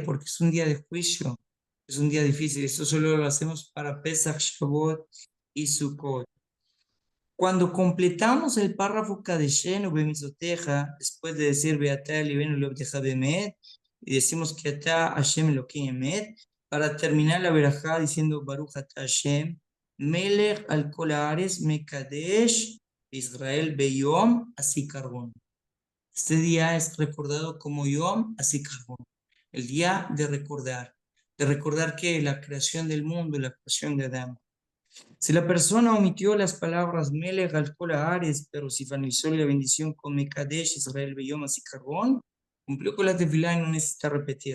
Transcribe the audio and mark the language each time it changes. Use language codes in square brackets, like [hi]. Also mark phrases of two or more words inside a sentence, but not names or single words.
[es] Porque es un día de juicio, es un día difícil. Esto solo lo hacemos para Pesach, Shavuot y Sukkot. Cuando completamos el párrafo [he] קדשנו במצותיך, [es] después de decir [he] וטהר לבנו לעבדך באמת, [es] y decimos que [he] אתה השם אלהים אמת, [es] para terminar la verajá diciendo [he] ברוך אתה השם מלך על כל הארץ מקדש ישראל ויום הזכרון. [es] Este día es recordado como [he] יום הזכרון, [es] el día de recordar que la creación del mundo, la creación de Adán. Si la persona omitió las palabras [he] מלך על כל הארץ, [es] pero si finalizó la bendición con [he] מקדש ישראל ויום הזכרון, [es] cumplió con la tefilá y no necesita repetir.